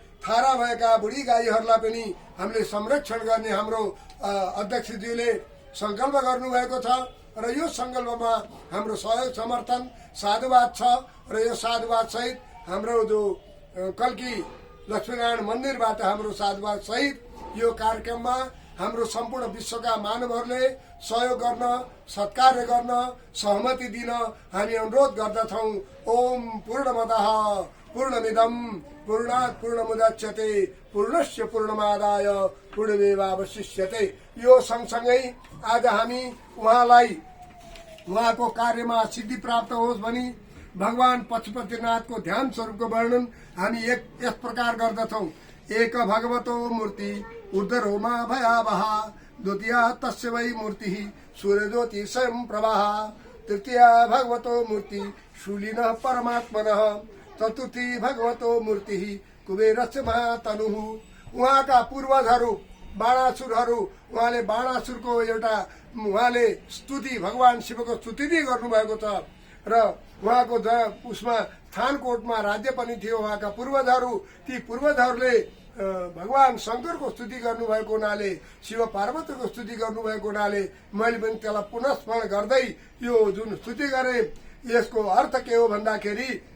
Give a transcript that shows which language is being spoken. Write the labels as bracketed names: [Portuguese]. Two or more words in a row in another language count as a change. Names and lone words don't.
[Nepali] थारा भएका बुढी गाईहरूलाई पनि हामीले संरक्षण गर्ने हाम्रो अध्यक्षज्यूले संकल्प गर्नुभएको छ र यो संकल्पमा हाम्रो सहयोग समर्थन साधुवाद छ र यो साधुवाद सहित हाम्रो जो कल्की लक्ष्मीनारायण मन्दिरबाट हाम्रो साधुवाद सहित यो कार्यक्रममा हाम्रो सम्पूर्ण विश्वका मानवहरूले सहयोग गर्न सत्कार्य गर्न सहमति दिन हामी अनुरोध गर्दछौँ। [Sanskrit] ओम पूर्णमदः पूर्णमिदं पूर्णात् पूर्णमुदच्यते पूर्णस्य पूर्णमादाय पूर्णमेवावशिष्यते। [Nepali] यो सँगसँगै आज हामी उहाँलाई उहाँको कार्यमा सिद्धि प्राप्त होस् भनी भगवान पशुपतिनाथको ध्यान स्वरूपको वर्णन हामी यस प्रकार गर्दछौँ। [Sanskrit] एक भगवतो मूर्ति ऊर्ध्वरोमा भयावहा द्वितीया तस्य वै मूर्ति सूर्यज्योति स्वयं प्रवाह तृतीया भगवतो मूर्ति शूलिनः परमात्मनः चतुर्थी भगवतो मूर्ति कुबेरस्य महातनुः। [Nepali] उहाँका पूर्वजहरू बाणासुरहरू उहाँले बाणासुरको एउटा उहाँले स्तुति भगवान शिवको स्तुति गर्नुभएको छ र उहाँको उसमा थानकोटमा राज्य पनि थियो। उहाँका पूर्वजहरू ती पूर्वजहरूले भगवान शङ्करको स्तुति गर्नुभएको हुनाले शिव पार्वतीको स्तुति गर्नुभएको हुनाले मैले पनि त्यसलाई पुनः स्मरण गर्दै यो जुन स्तुति गरे यसको अर्थ के हो भन्दाखेरि